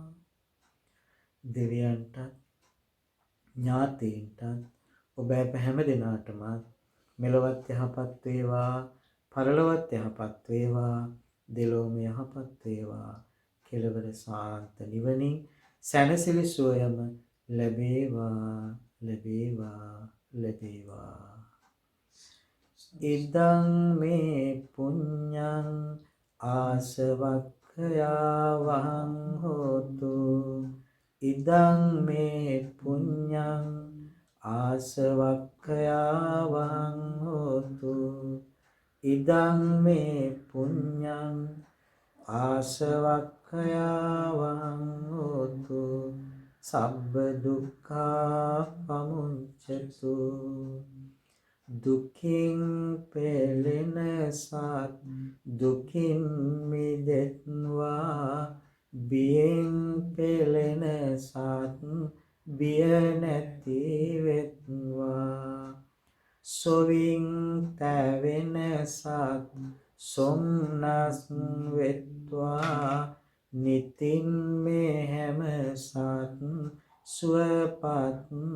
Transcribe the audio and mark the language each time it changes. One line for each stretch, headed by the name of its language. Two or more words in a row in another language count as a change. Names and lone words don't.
Sinhala: දෙවියන්ට ඥාතීන්ට ඔබ අප හැම දෙනාටම මෙලොවත් යහපත් වේවා පරලොවත් යහපත් වේවා දෙලොවම යහපත් වේවා කෙලවර සාන්ත නිවනින් සැනසිලි සුවයම ලැබේවා ලැබේවා ලැබේවා
Pali: ඉදං මේ පුඤ්ඤං ආසවක්ඛයාවහං හෝතු ඉදං මේ පුඤ්ඤං ආසවක්ඛයාවහං හෝතු ඉදං මේ පුඤ්ඤං ආසවක්ඛයාවහං හෝතු සබ්බ දුක්ඛා පමුච්ඡතු
Sinhala: දුකින් පෙළෙන සත් දුකින් මිදෙත්වා බියෙන් පෙළෙන සත් බිය නැති වෙත්වා සොවින් තැවෙන සත් සොම්නස් වෙත්වා නිතින් මේ හැම සත් සුවපත්